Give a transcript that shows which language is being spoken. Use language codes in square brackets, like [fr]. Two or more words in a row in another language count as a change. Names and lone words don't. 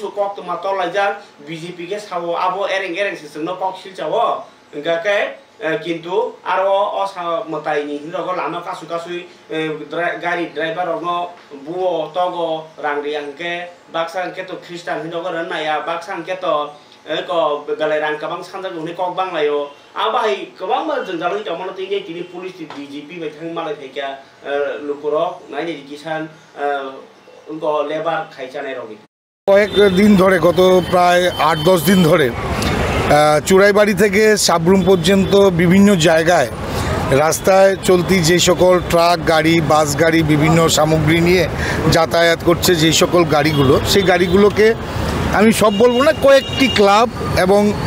[trp] kok tuma tolajak BJP ke sawo abo ereng sisno kok silchawo ngake কিন্তু aro osamotai ni hirogo lama kasui gari driver ono buo togo rangriangke baksangke to Christian hirogo naya baksangke to ko galai rang kabang sanjak ni kok banglayo abai kabang ma jengjalai jamano tinei tini police DGP bai thang malai theka lukurok naini kisan unko lebar khaichane rogi [bn] কয়েক দিন ধরে গত প্রায় 8-10 দিন ধরে চুরাইবাড়ি থেকে সাবরুম পর্যন্ত বিভিন্ন জায়গায় রাস্তায় চলতি যে সকল ট্রাক গাড়ি বাস গাড়ি বিভিন্ন সামগ্রী নিয়ে যাতায়াত করছে যে সকল গাড়িগুলো সেই গাড়িগুলোকে আমি সব বলবো না কয়েকটি ক্লাব এবং